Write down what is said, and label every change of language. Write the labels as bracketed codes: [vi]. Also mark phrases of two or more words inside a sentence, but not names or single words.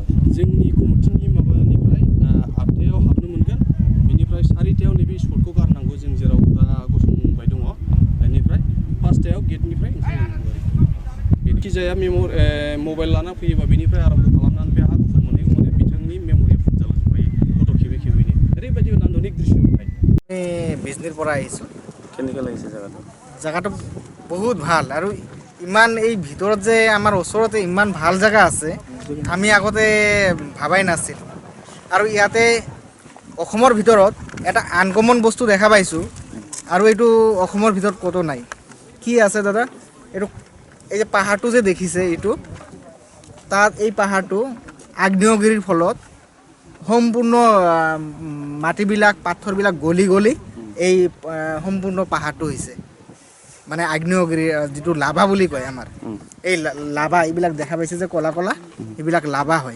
[brx] जोंनि कमिटिनि माबानिफ्राय 8थायाव हाबनो मोनगोन बेनिफ्राय 4थायाव नैबे स्पटखौ गारनांगौ जों जेराव दा गसंबाय दङ बेनिफ्राय 5थायाव गेटनिफ्राय ओंखारलांनांगौ आरो जायखिजाया मबाइल लाना फैयोबा बेनिफ्राय आरम्भ खालामनानै बे हा गुफुर मोनहैगौ बिथांनि मेम'रिया फुल जालांजोबखायो फट' खेबै खेबैनो ओरैबायदि नान्दनिक दृश्य नुबाय [as] বিজনীৰ পৰা আহিছোঁ কেনেকৈ লাগিছে জেগাটো বহুত ভাল আৰু ইমান এই ভিতৰত যে আমাৰ ওচৰতে ইমান ভাল জেগা আছে আমি আগতে ভাবাই নাছিল আৰু ইয়াতে অসমৰ ভিতৰত এটা আনকমন বস্তু দেখা পাইছোঁ আৰু এইটো অসমৰ ভিতৰত ক'তো নাই কি আছে দাদা এইটো এই যে পাহাৰটো যে দেখিছে এইটো তাত এই পাহাৰটো আগ্নেয়গিৰিৰ ফলত সম্পূৰ্ণ মাটিবিলাক পাথৰবিলাক গলি গলি এই সম্পূৰ্ণ পাহাৰটো হৈছে মানে আগ্নেয়গিৰি যিটো লাভা বুলি কয় আমাৰ এই লাভা এইবিলাক দেখা পাইছে যে কলা কলা এইবিলাক লাভা হয়